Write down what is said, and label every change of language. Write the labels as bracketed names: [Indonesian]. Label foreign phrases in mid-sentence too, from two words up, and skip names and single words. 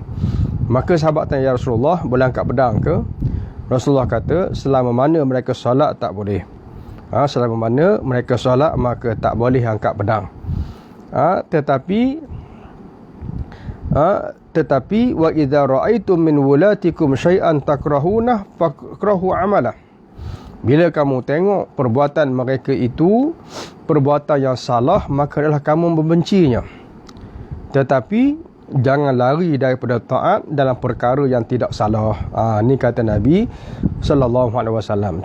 [Malay] Maka sahabat tanya, [Arabic] يا رسول الله, [Malay] boleh angkat pedang ke? Rasulullah kata, selama mana mereka solat tak boleh. Selama mana mereka solat maka tak boleh angkat pedang. [Arabic] Tetapi وإذا رأيتم من ولاتكم شيئا تكرهونه فاكرهوا عمله. [Malay] Bila kamu tengok perbuatan mereka itu perbuatan yang salah, maka adalah kamu membencinya. Tetapi jangan lari daripada taat dalam perkara yang tidak salah. Ni kata Nabi [Arabic] صلى الله عليه وسلم.